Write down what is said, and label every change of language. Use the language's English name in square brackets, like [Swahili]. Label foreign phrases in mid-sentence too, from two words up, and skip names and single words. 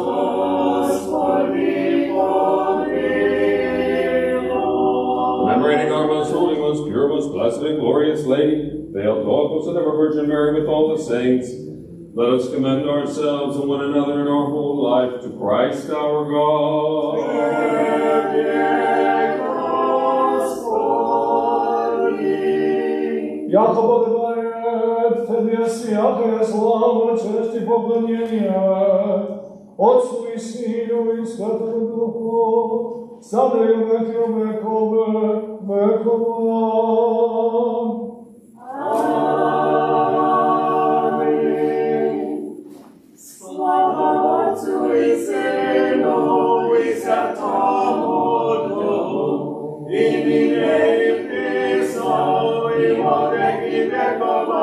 [English] Commemorating our most holy, most pure, most blessed, and glorious Lady, Theotokos, and ever Virgin Mary, with all the saints, let us commend ourselves and one another in our whole life to Christ our God. [Church Slavic] Яко подобает Тебе всякая слава, честь и поклонение, Отцу и Сыну и Святому Духу, [Serbian] sada i u veki vekove, vekova. [Church Slavic] Слава Отцу и Сыну и Святому Духу, и ныне и присно и во веки векова.